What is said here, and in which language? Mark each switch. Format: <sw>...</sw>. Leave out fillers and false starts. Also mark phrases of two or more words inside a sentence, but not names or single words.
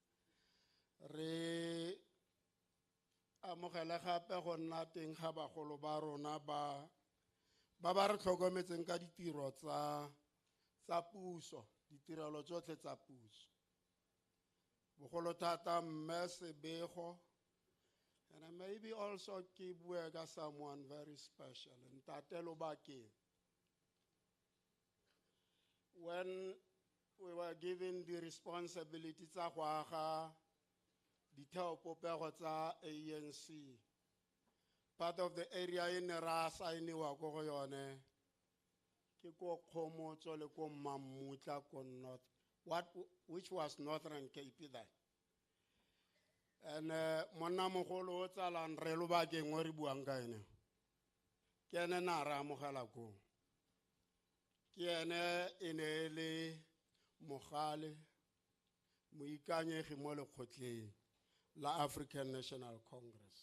<tn>re amogele gape go nna teng ga bagolo ba rona ba re tlhokometseng ka ditiro tsa puso ditirelo tsotlhe tsa puso bogolo thata mme Sebego</tn> <en>and maybe also</en> <tn>ke bue ka</tn> <en>someone very special</en> <tn>ntate Lobakeng</tn> <en>when we were given the responsibility</en> <tn>tsa go aga ditheo-popego tsa ANC.</tn> <en>Part of the area in</en> <tn>ra sainiwa ko go yone ke ko Khomotso le ko Mamutla ko</tn> <en>North, which was Northern Cape then.</en> <tn>And monna mogolo o tsalang re lobakeng o re buang ka ene ke ene na ra amogela ko ke ene e ne le mogale moikanyegi mo lekgotleng la African National Congress.</tn>